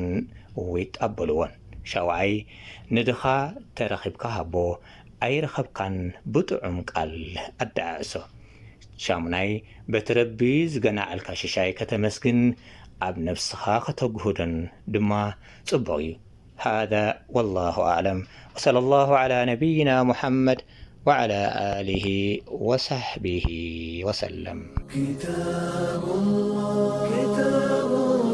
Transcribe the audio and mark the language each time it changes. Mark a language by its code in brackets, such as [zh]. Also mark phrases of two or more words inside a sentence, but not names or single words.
[ti] ይጣበልዎን። ሻውዓይ ንድኻ ተረኺብካ ሃቦ ኣይረኸብካን ብጥዑም ቃል ኣደዓዕሶ። ሻሙናይ በቲ ረቢ ዝገናዓልካ ሽሻይ ከተመስግን ኣብ ነፍስኻ ከተግሁደን ድማ ጽቡቕ እዩ። [ar] هذا والله أعلم وصلى الله على نبينا محمد وعلى آله وصحبه وسلم. كتاب الله